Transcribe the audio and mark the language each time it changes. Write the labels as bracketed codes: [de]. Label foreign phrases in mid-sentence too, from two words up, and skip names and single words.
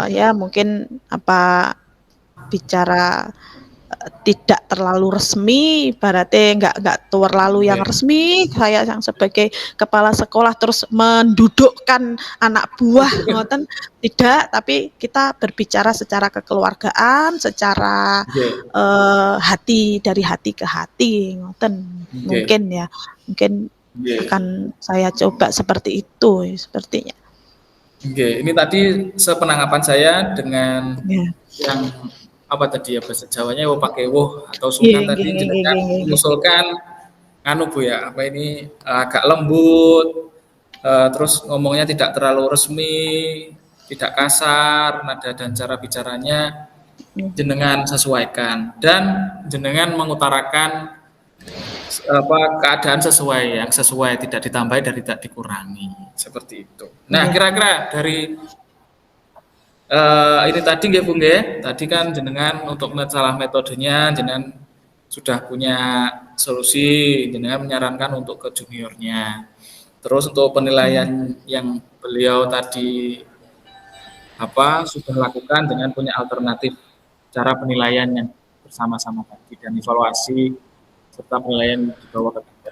[id] Ya mungkin apa bicara, tidak terlalu resmi, ibaratnya nggak terlalu yang [jv] Nggih. [id] resmi, saya yang sebagai kepala sekolah terus mendudukkan anak buah, ngoten, tidak, tapi kita berbicara secara kekeluargaan, secara, [jv] Nggih. [id] hati, dari hati ke hati, [jv] ngoten. Nggih. [id] Mungkin ya, mungkin [jv] Nggih. [id] akan saya coba seperti itu sepertinya. [jv] Nggih. [id] Ini tadi sepenangkapan saya dengan Ya. yang apa tadi ya bahasa Jawanya wo pakai woh atau Iya, sungkan [jv] nggih [id] tadi [jv] nggih nggih jenengan nggih nggih nggih. [id] mengusulkan anu Bu ya, apa ini agak lembut, terus ngomongnya tidak terlalu resmi, tidak kasar, nada dan cara bicaranya jenengan sesuaikan dan jenengan mengutarakan apa keadaan sesuai yang sesuai, tidak ditambahi dan tidak dikurangi seperti itu. Nah, Iya. kira-kira dari ini tadi nggih Bu nggih, tadi kan jenengan untuk masalah metodenya jenengan sudah punya solusi, jenengan menyarankan untuk ke juniornya. Terus untuk Iya. penilaian yang beliau tadi apa sudah lakukan dengan punya alternatif cara penilaian yang bersama-sama tadi dan evaluasi serta penilaian dibawa ke kantor.